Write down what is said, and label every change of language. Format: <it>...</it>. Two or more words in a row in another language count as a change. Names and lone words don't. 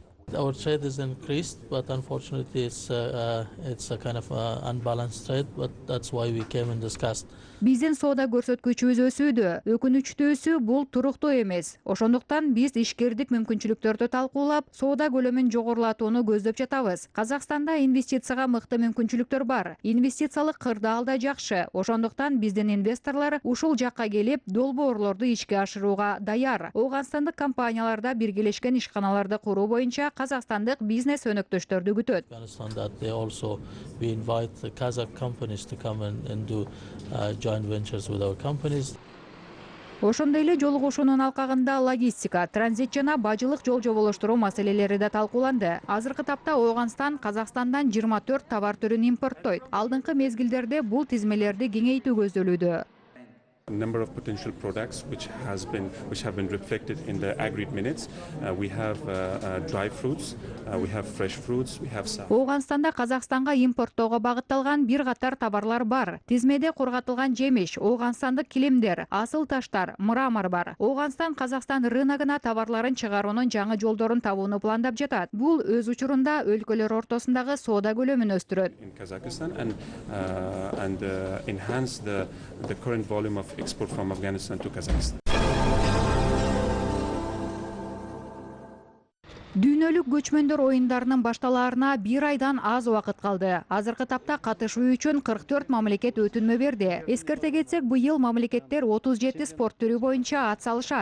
<en>Our trade is increased, but unfortunately it's a kind of unbalanced trade, but that's why we came and discussed.</en> <ky>Биздин соода көрсөткүчүбүз өсүүдө, өкүнүчтүүсү бул туруктуу эмес. Ошондуктан биз ишкердик мүмкүнчүлүктөрдү талкуулап, соода көлөмүн жогорулатууну көздөп жатабыз. Казакстанда инвестицияга мыкты мүмкүнчүлүктөр бар. Инвестициялык кырдаал да жакшы. Ошондуктан биздин инвесторлор ушул жакка келип, долбоорлорду ишке ашырууга даяр. Ооганстандык компанияларда биргелешкен ишканаларды куруу боюнча казакстандык бизнес өнөктөштөрдү күтөт.</ky> <en>We invite the Kazakh companies to come and do joint ventures with our companies.</en> <ky>Ошондой эле жолугушуунун алкагында логистика, транзит жана бажылык жол жоболоштуруу маселелери да талкууланды. Азыркы тапта Ооганстан Казакстандан 24 товар түрүн импорттойт. Алдыңкы мезгилдерде бул тизмелерди кеңейтүү көздөлүүдө.</ky> <en>Number of potential products which have been reflected in the agreed minutes. We have dry fruits, we have fresh fruits, we have some.</en> <ky>Ооганстанда Казакстанга импорттоого багытталган бир катар товарлар бар. Тизмеде кургатылган жемиш, ооганстандык килемдер, асыл таштар, мрамор бар. Ооганстан Казакстан рыногуна товарларын чыгаруунун жаңы жолдорун табууну пландап жатат. Бул өз учурунда өлкөлөр ортосундагы соода көлөмүн өстүрөт.</ky> <en>In Kazakhstan and enhance the current volume of export from Afghanistan to Kazakhstan.</en> <ky>Дүйнөлүк көчмөндөр оюндарынын башталаарына бир айдан аз убакыт калды. Азыркы тапта катышуу үчүн 44 мамлекет өтүнмө берди. Эскерте кетсек, быйыл мамлекеттер 37 спорт түрү боюнча ат салышат.</ky>